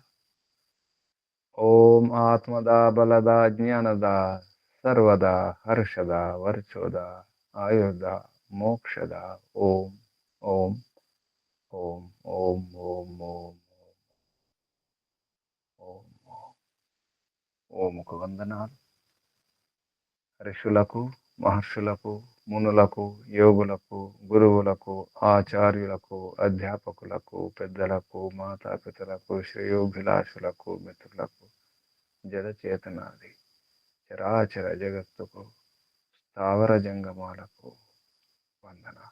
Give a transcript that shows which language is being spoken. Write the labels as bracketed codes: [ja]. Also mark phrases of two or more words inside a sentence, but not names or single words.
[sa] ओम आत्मदा, बलदा, ज्ञानदा, सर्वदा, हर्षदा, वर्चोदा, आयुर्दा, मोक्षदा। ओम ओम ओम ओम ओम ओम ओम [te] ఓముకు వందనాలు. ఋషులకు, మహర్షులకు, మునులకు, యోగులకు, గురువులకు, ఆచార్యులకు, అధ్యాపకులకు, పెద్దలకు, మాతాపితలకు, శ్రేయోభిలాషులకు, మిత్రులకు, జడచేతనాది చరాచర జగత్తుకు, స్థావర జంగమాలకు వందనాలు.